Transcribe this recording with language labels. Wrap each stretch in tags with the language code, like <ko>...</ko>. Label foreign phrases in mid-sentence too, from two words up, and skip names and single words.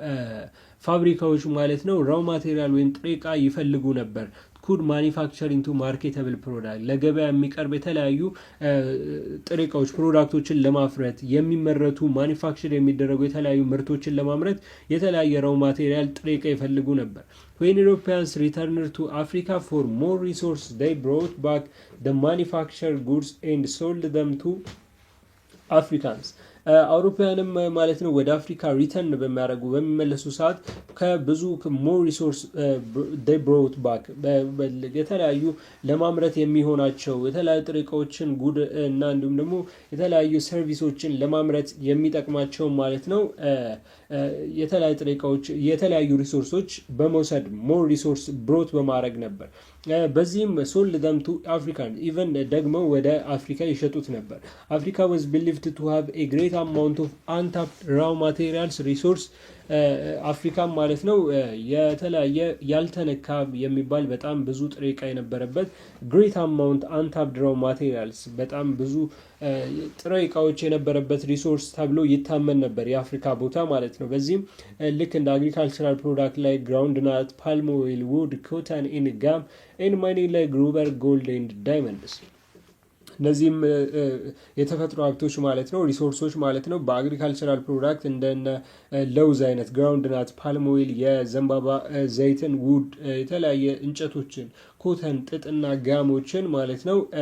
<am>ፋብሪካዎች ማለት ነው</am> <en>raw material</en> <am>ወይም ጥሬ ዕቃ ይፈልጉ ነበር።</am> <en>could manufacture into marketable product</en> <am>ለገበያ የሚቀርብ የተለያዩ ጥሬ ዕቃዎች ፕሮዳክቶችን ለማፍረት የሚመረቱ ማኒፋክቸር የሚደረጉ የተለያዩ ምርቶችን ለማምረት የተለያየ</am> <en>raw material</en> <am>ጥሬ ዕቃ ይፈልጉ ነበር።</am> <en>When Europeans returned to Africa for more resources, they brought back the manufactured goods and sold them to Africans.</en> <am>አውሮፓውያንም ማለት ነው ወደ አፍሪካ ሪተርን በሚመለሱ ሰዓት ከብዙ</am> <en>more resource they brought back</en> <am>የተለያዩ ለማምረት የሚሆናቸው የተለያዩ ጥሬ ዕቃዎችን ጉድ እና እንዲሁም ደግሞ የተለያዩ ሰርቪሶችን ለማምረት የሚጠቅማቸው ማለት ነው የተለያዩ ጥሬ ዕቃዎች የተለያዩ ሪሶርሶች በመውሰድ</am> <en>more resource brought</en> <am>በማድረግ ነበር። በዚህም ሶልድ</am> <en>them to African even</en> <am>ደግሞ ወደ አፍሪካ ይሸጡት ነበር። አፍሪካ</am> <en>was believed to have a great amount of untapped raw materials resource</en> <am>አፍሪካም ማለት ነው የተለያየ ያልተነካ የሚባል በጣም ብዙ ጥሬ ዕቃ የነበረበት</am> <en>great amount untapped raw materials</en> <am>በጣም ብዙ ጥሬ ዕቃዎች የነበረበት ሪሶርስ ተብሎ ይታመን ነበር የአፍሪካ ቦታ ማለት ነው። በዚህም ልክ እንደ</am> <en>agricultural product</en> <am>ላይ</am> <en>ground nut, palm oil, wood, cotton and gum and mining</en> <am>ላይ</am> <en>grubber, gold and diamonds</en> <am>እነዚህም የተፈጥሮ ሀብቶች ማለት ነው ሪሶርሶች ማለት ነው በአግሪካልቸራል ፕሮዳክት እንደነ ለውዝ አይነት</am> <en>ground nut, palm oil፣</en> <am>የዘንባባ ዘይትን፣ ውድ የተለያየ እንጨቶችን፣ ኮተን ጥጥና ጋሞችን ማለት ነው</am>